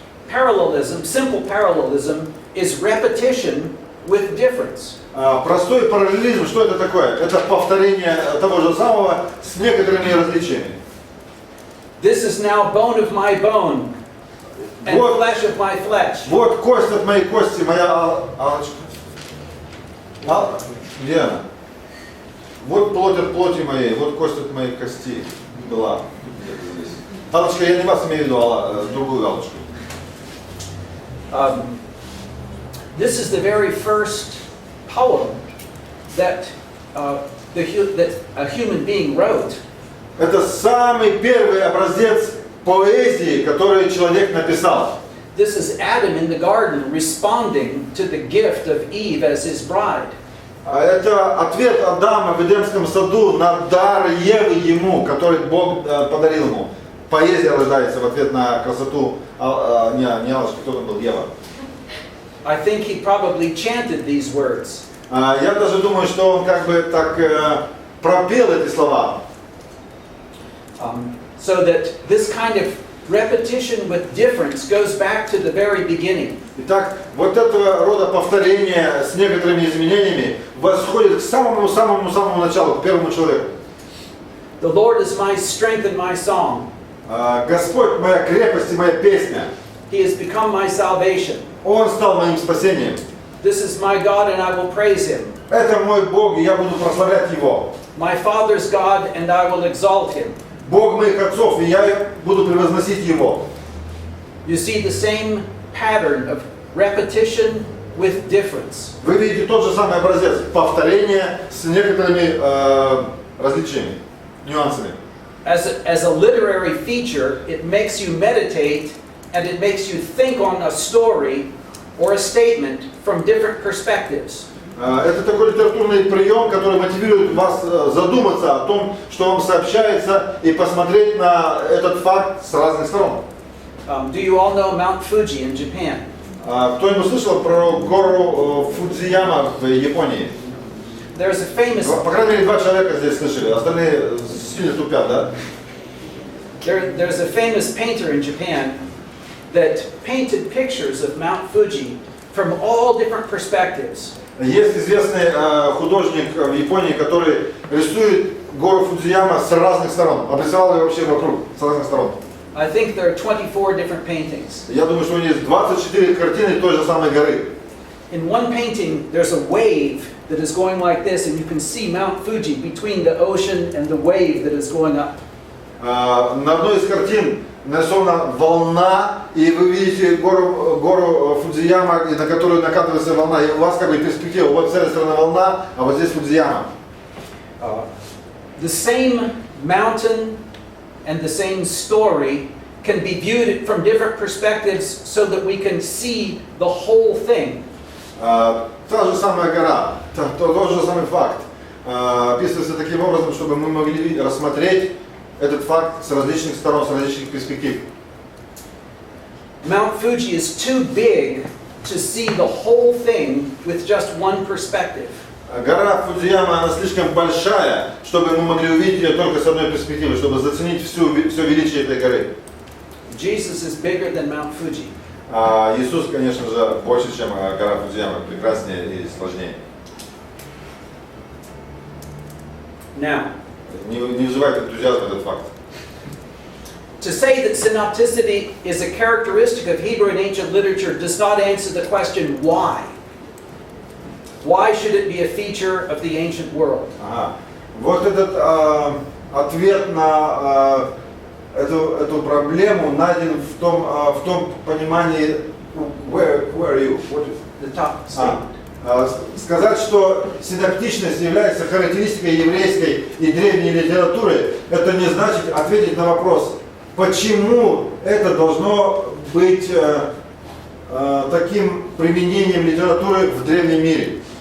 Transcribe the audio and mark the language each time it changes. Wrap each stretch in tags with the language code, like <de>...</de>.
<en>Parallelism, simple parallelism, is repetition with difference.</en> <ru>Простой параллелизм, что это такое? Это повторение того же самого с некоторыми различиями.</ru> <en>This is now bone of my bone and</en> <ru>Вот,</ru> <en>flesh of my flesh.</en> <ru>Вот кость от моей кости, моя Аллочка. Где она? Вот плоть от плоти моей, вот кость от моей кости была. Аллочка, я не вас имею в виду, а другую Аллочку.</ru> <en>This is the very first poem that a human being wrote.</en> <ru>Это самый первый образец поэзии, который человек написал.</ru> <en>This is Adam in the garden responding to the gift of Eve as his bride.</en> <ru>Это ответ Адама в Эдемском саду на дар Евы ему, который Бог подарил ему. Поэзия рождается в ответ на красоту не Аллочки, кто там был, Ева.</ru> <en>I think he probably chanted these words.</en> <ru>Я даже думаю, что он как бы так пропел эти слова.</ru> <en>So that this kind of repetition with difference goes back to the very beginning.</en> <ru>Итак, вот этого рода повторение с некоторыми изменениями восходит к самому началу, к первому человеку.</ru> <en>The Lord is my strength and my song.</en> <ru>Господь моя крепость и моя песня.</ru> <en>He has become my salvation.</en> <ru>Он стал моим спасением.</ru> <en>This is my God and I will praise Him.</en> <ru>Это мой Бог, и я буду прославлять Его.</ru> <en>My Father's God and I will exalt Him.</en> <ru>Бог моих отцов, и я буду превозносить Его.</ru> <en>You see the same pattern of repetition with difference.</en> <ru>Вы видите тот же самый образец повторения с некоторыми различиями, нюансами.</ru> <en>As a literary feature, it makes you meditate and it makes you think on a story or a statement from different perspectives.</en> <ru>Это такой литературный прием, который мотивирует вас задуматься о том, что вам сообщается, и посмотреть на этот факт с разных сторон.</ru> <en>Do you all know Mount Fuji in Japan?</en> <ru>Кто-нибудь слышал про гору Фудзияма в Японии?</ru> <en>There's a famous.</en> <ru>По крайней мере, 2 человека здесь слышали, остальные сильно тупят, да?</ru> <en>There's a famous painter in Japan that painted pictures of Mount Fuji from all different perspectives.</en> <ru>Есть известный художник в Японии, который рисует гору Фудзияма с разных сторон. Обрисовал ее вообще вокруг, с разных сторон.</ru> <en>I think there are 24 different paintings.</en> <ru>Я думаю, что у него есть 24 картины той же самой горы.</ru> <en>In one painting, there's a wave that is going like this, and you can see Mount Fuji between the ocean and the wave that is going up.</en> <ru>На одной из картин нарисована волна, и вы видите гору Фудзияма, на которую накатывается волна. И у вас как бы перспектива. Вот с этой стороны волна, а вот здесь Фудзияма.</ru> <en>The same mountain and the same story can be viewed from different perspectives so that we can see the whole thing.</en> <ru>Та же самая гора, тот же самый факт описывается таким образом, чтобы мы могли рассмотреть этот факт с различных сторон, с различных перспектив.</ru> <en>Mount Fuji is too big to see the whole thing with just one perspective.</en> <ru>Гора Фудзияма, она слишком большая, чтобы мы могли увидеть ее только с одной перспективы, чтобы заценить все величие этой горы.</ru> <en>Jesus is bigger than Mount Fuji.</en> <ru>Иисус, конечно же, больше, чем гора Фудзияма, прекраснее и сложнее.</ru> <en>Now,</en> <ru>Не вызывает энтузиазм этот факт.</ru> <en>to say that synopticity is a characteristic of Hebrew and ancient literature does not answer the question why. Why should it be a feature of the ancient world?</en> <ru>Вот этот ответ на эту проблему найден в том понимании</ru> <en>where are you? What is The top statement.</en> <ru>Сказать, что синоптичность является характеристикой еврейской и древней литературы, это не значит ответить на вопрос, почему это должно быть таким применением литературы в древнем мире.</ru>